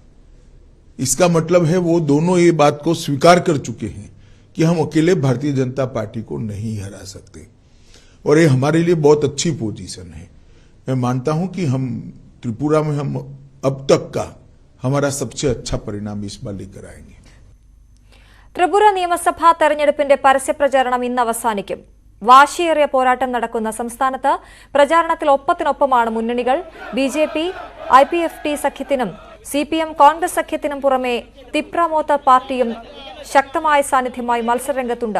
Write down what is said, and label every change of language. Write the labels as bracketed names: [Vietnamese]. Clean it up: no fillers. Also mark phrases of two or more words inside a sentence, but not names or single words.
[Hindi] इसका मतलब है वो दोनों ये बात को स्वीकार कर चुके हैं कि हम अकेले भारतीय जनता पार्टी को नहीं हरा सकते. और ये हमारे लिए बहुत अच्छी पोजीशन है. मैं मानता हूं कि हम त्रिपुरा में हम अब तक का हमारा सबसे अच्छा परिणाम इस बार लेकर आएंगे. [Malayalam] ത്രിപുര നിയമസഭാ തെരഞ്ഞെടുപ്പിന്റെ പരസ്യപ്രചാരണം ഇന്ന് അവസാനിക്കും. വാശിയേറിയ പോരാട്ടം നടക്കുന്ന സംസ്ഥാനത്ത് പ്രചാരണത്തിൽ ഒപ്പത്തിനൊപ്പമാണ് മുന്നണികൾ. BJP, IPFT സഖ്യത്തിനും CPM കോൺഗ്രസ് സഖ്യത്തിനും പുറമെ തിപ്രമോത്ത പാർട്ടിയും ശക്തമായ സാന്നിധ്യമായി മത്സരരംഗത്തുണ്ട്.